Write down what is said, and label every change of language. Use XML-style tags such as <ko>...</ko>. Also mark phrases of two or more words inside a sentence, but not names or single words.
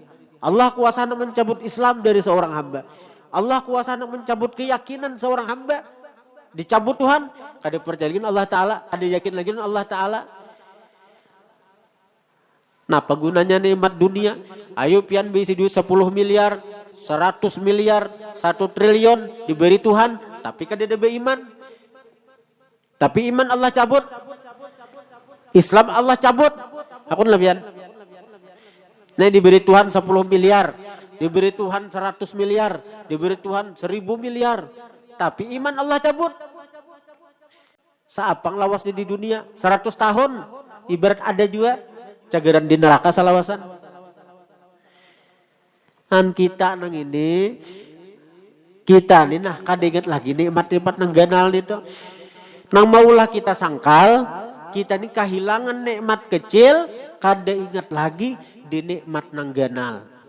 <id>Allah kuasa hendak mencabut Islam dari seorang hamba. Allah kuasa hendak mencabut keyakinan seorang hamba. Dicabut Tuhan.</id> <bjn>Kada percaya lagi Allah Ta'ala. Kada yakin lagi Allah Ta'ala. Nah, apa gunanya nikmat dunia? Ayo pian bisi duit 10 miliar, 100 miliar, 1 triliun diberi Tuhan, tapi kada ada iman.</bjn> <id>Tapi iman Allah cabut. Islam Allah cabut. Aku lebihan. Nah, diberi Tuhan 10 miliar, diberi Tuhan 100 miliar, diberi Tuhan 1000 miliar. Tapi iman Allah cabut.</id> <bjn>Saapang lawas di dunia 100 tahun. Ibarat ada juga cagaran di neraka salawasan. An kita nang ini, kita nih nah kadeget lagi nikmat-nikmat nang ganal itu. Nang maulah kita sangkal, kita nih kehilangan nikmat kecil, kada ingat lagi di nikmat nang ganal.</bjn>